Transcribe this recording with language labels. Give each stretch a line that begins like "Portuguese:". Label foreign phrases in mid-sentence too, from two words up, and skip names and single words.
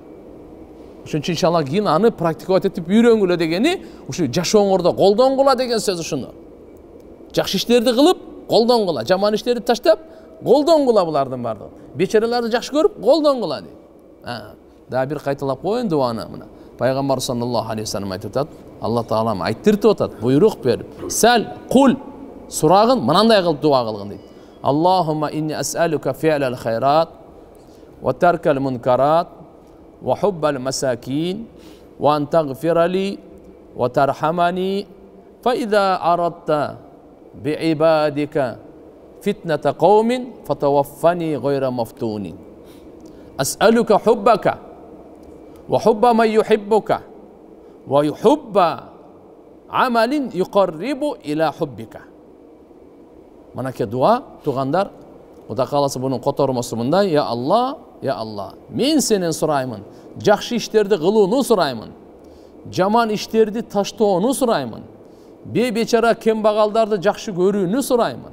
Kyrgyz: Ошон үчүн иншалла кийин аны практика этип үйрөнгүлө дегени, ушу жашооңордо колдонгула деген сөз ушуну. Жакшы иштерди кылып, колдонгула, жаман иштерди таштап, колдонгула булардын бардыгы. Бечараларды жакшы көрүп, колдонгула дейт. Да бир кайталап коюн дуаны мына. Пайгамбар
Arabic: صلى الله عليه وسلم
Kyrgyz: айтып атат, Алла Таалам айттыртып атат, буйрук берип, "Сал кул" сурагын мынандай кылып дуа кылгын дейт.
Arabic: اللهم إني أسألك فعل الخيرات وترك المنكرات وحب المساكين وأن تغفر لي وترحمني فإذا أردت بعبادك فتنة قوم فتوفني غير مفتون. أسألك حبك وحب من يحبك ويحب عمل يقرب إلى حبك.
Kyrgyz: Манаке дуа тугандар, Кудай кааласа бунун котормосу мындай: "Я Алла, мен сенен сураймын, жакшы иштерди кылууну сураймын, жаман иштерди таштоону сураймын, бечара кембагалдарды жакшы көрүүнү сураймын.